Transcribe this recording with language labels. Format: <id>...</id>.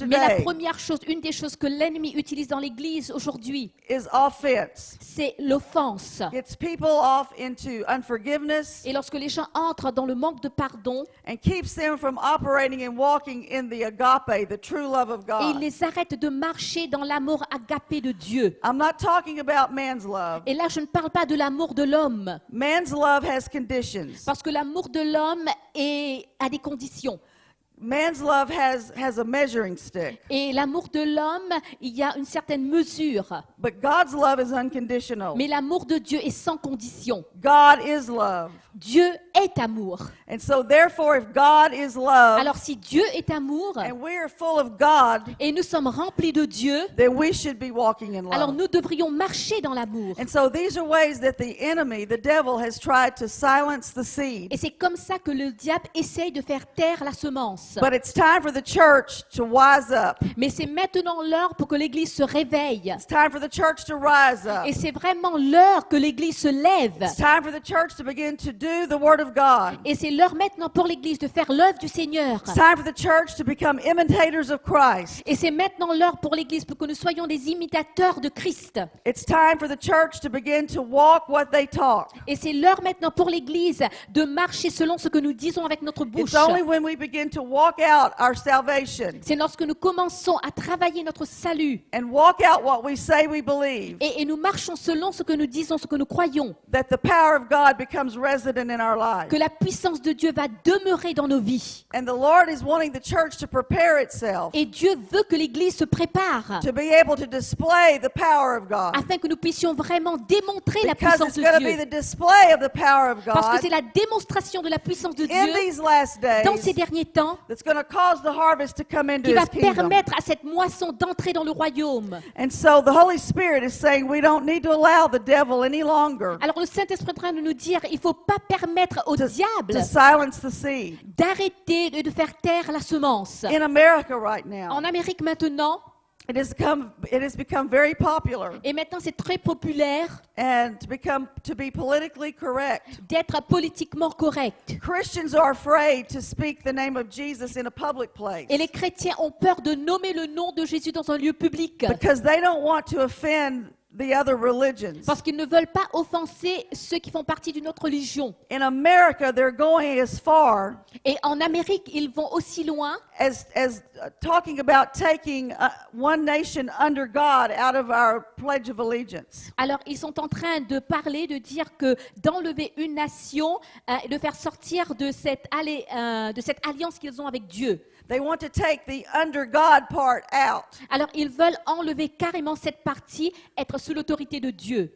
<fr>Mais la</fr> <en>today</en> <fr>première chose, une des choses que l'ennemi utilise dans l'Église aujourd'hui,</fr> <en>is offense.</en> <fr>c'est l'offense.</fr> <en>Gets people off into unforgiveness</en> <fr>Et lorsque les gens entrent dans le manque de pardon,</fr> <en>and keeps them from operating and walking in the agape, the true love of</en> <fr>et il</fr> <en>God.</en> <fr>les arrête de marcher dans l'amour agapé de Dieu.</fr> <en>I'm not talking about man's love.</en> <fr>Et là, je ne parle pas de l'amour de l'homme,</fr> <en>Man's love has conditions.</en> <fr>parce que l'amour de l'homme a des conditions.</fr> <en>Man's love has a measuring stick.</en> <fr>Et l'amour de l'homme, il y a une certaine mesure.</fr> <en>But God's love is unconditional.</en> <fr>Mais l'amour de Dieu est sans condition.</fr> <en>God is love.</en> <fr>Dieu est amour.</fr> <en>And so therefore, if God is love</en> <fr>Alors si Dieu est amour,</fr> <en>and we are full of God,</en> <fr>et nous sommes remplis de Dieu,</fr> <en>then we should be walking in</en> <fr>alors</fr> <en>love.</en> <fr>nous devrions marcher dans l'amour.</fr> <en>And so these are ways that the enemy, the devil, has tried to silence the seed.</en> <fr>Et c'est comme ça que le diable essaye de faire taire la semence.</fr> <en>But it's time for the church to wise up.</en> <fr>Mais c'est maintenant l'heure pour que l'Église se réveille.</fr> <en>It's time for the church to rise up.</en> <fr>Et c'est vraiment l'heure que l'Église se lève.</fr> <en>It's time for the church to begin to do the word of God.</en> <fr>Et c'est l'heure maintenant pour l'Église de faire l'œuvre du Seigneur.</fr> <en>It's time for the church to become imitators of Christ.</en> <fr>Et c'est maintenant l'heure pour l'Église pour que nous soyons des imitateurs de Christ.</fr> <en>It's time for the church to begin to walk what they talk.</en> <fr>Et c'est l'heure maintenant pour l'Église de marcher selon ce que nous disons avec notre bouche.</fr> <en>It's only when we begin to walk out our salvation</en> <fr>C'est lorsque nous commençons à travailler notre salut</fr> <en>and walk out what we say we believe</en> <fr>et nous marchons selon ce que nous disons, ce que nous croyons,</fr> <en>that the power of God becomes resident in our lives.</en> <fr>que la puissance de Dieu va demeurer dans nos vies.</fr> <en>And the Lord is wanting the church to prepare itself</en> <fr>Et Dieu veut que l'Église se prépare</fr> <en>to be able to display the power of God.</en> <fr>afin que nous puissions vraiment démontrer la</fr> <en>Because</en> <fr>puissance</fr> <en>it's</en> <fr>de</fr> <en>going to be</en> <fr>Dieu.</fr> <en>the display of the power of</en> <fr>Parce que</fr> <en>God</en> <fr>c'est la démonstration de la puissance de</fr> <en>in</en> <fr>Dieu</fr> <en>these last</en> <fr>dans ces</fr> <en>days</en> <fr>derniers temps</fr> <en>that's going to cause the harvest to come into</en> <fr>qui va</fr> <en>His kingdom.</en> <fr>permettre à cette moisson d'entrer dans le royaume.</fr> <en>And so the Holy Spirit is saying we don't need to allow the devil any longer</en> <fr>Alors le Saint-Esprit est en train de nous dire, il ne faut pas permettre au diable</fr> <en>to silence the seed.</en> <fr>d'arrêter et de faire taire la semence.</fr> <en>In America right now,</en> <fr>En Amérique maintenant,</fr> <en>it has become very popular</en> <fr>et maintenant c'est très populaire</fr> <en>and to be politically correct.</en> <fr>d'être politiquement correct.</fr> <en>Christians are afraid to speak the name of Jesus in a public place</en> <fr>Et les chrétiens ont peur de nommer le nom de Jésus dans un lieu public</fr> <en>because they don't want to offend the other religions.</en> <fr>Parce qu'ils ne veulent pas offenser ceux qui font partie d'une autre religion.</fr> <en>In America, they're going as far</en> <fr>Et en Amérique, ils vont aussi loin</fr> <en>as talking about taking one nation under God out of our Pledge of Allegiance.</en> <fr>Alors, ils sont en train de parler, de dire que d'enlever une nation, de faire sortir de cette alliance qu'ils ont avec Dieu.</fr> <en>They want to take the under God part out.</en> <fr>Alors, ils veulent enlever carrément cette partie, être sous l'autorité de Dieu.</fr>